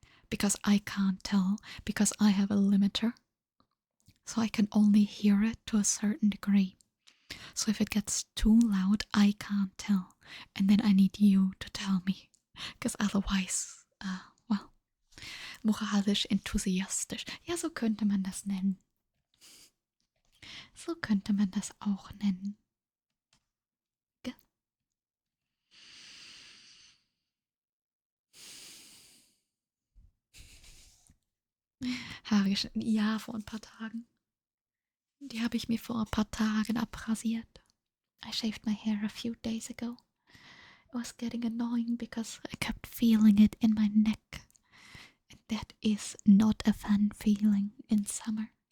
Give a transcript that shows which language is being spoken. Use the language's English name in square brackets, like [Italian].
[English] Because I can't tell, because I have a limiter. So I can only hear it to a certain degree. So if it gets too loud, I can't tell. And then I need you to tell me. Because otherwise, well, [German] moralisch enthusiastisch. Ja, so könnte man das nennen. So könnte man das auch nennen. Gell? Haare geschnitten. Ja, vor ein paar Tagen. Die habe ich mir vor ein paar Tagen abrasiert. [English] I shaved my hair a few days ago. It was getting annoying because I kept feeling it in my neck. And that is not a fun feeling in summer.